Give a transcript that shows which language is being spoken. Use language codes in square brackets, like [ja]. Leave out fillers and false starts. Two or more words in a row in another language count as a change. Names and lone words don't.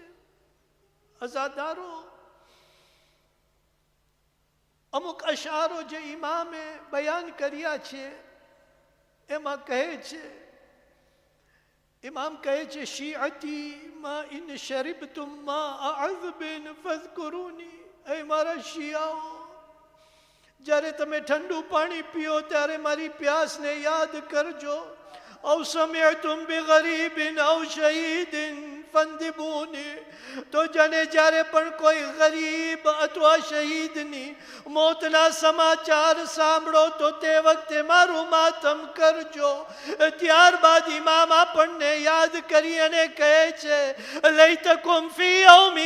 [gu] અઝાદારો, અમુક અશારો જે ઇમામે બયાન કર્યા છે એમાં કહે છે, ઇમામ કહે છે, [ar] شيعتي ما إن شربتم ماء عذب فاذكروني, [gu] એ મારા શિયાઓ, જ્યારે તમે ઠંડુ પાણી પીઓ ત્યારે મારી પ્યાસને યાદ કરજો. [ar] او سمعتم بغریب او شہید فانذبونی [gu] تو જને જ્યારે પણ કોઈ ગરીબ અથવા શહીદની મોતના સમાચાર સાંભળો તો તે વખતે મારું માતમ કરજો. ત્યારબાદ ઇમામ આપણને યાદ કરી અને કહે છે [ar] ليتكم في يومي